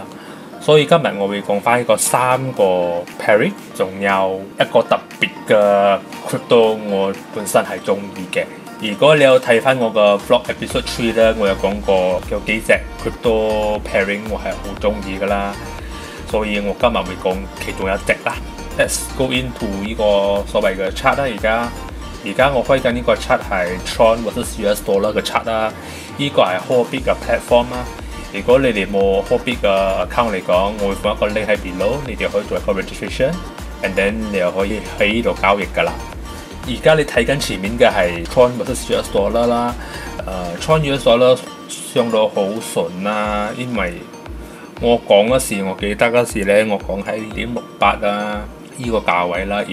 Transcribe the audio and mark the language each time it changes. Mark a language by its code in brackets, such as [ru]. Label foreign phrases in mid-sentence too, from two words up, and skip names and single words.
[yue] 所以今日我會講翻呢個三個 pairing， 仲有一個特別嘅 crypto 我本身係中意嘅。如果你有睇翻我個 [en] vlog episode [yue] 3咧，我有講過有幾隻 [en] crypto pairing [yue] 我係好中意噶啦，所以我今日會講其中一隻啦。 [en] Let's go into [yue] 呢個所謂嘅 chart 啦。而家我開緊呢個 chart 係 [en] Tron versus US Dollar [yue] 嘅 chart 啦。呢個係 Huobi 嘅 platform 啦。如果你哋冇 Huobi 嘅 account 嚟講，我會放一個 link 喺 below， 你哋可以做一個 [en] registration，and then [yue] 你又可以喺呢度交易㗎啦。而家你睇緊前面嘅係 [en] Tron versus US Dollar [yue] 啦。Tron US Dollar 上到好順啦，因為我講嗰時，我記得嗰時咧，我講喺0.68啦，呢個價位啦。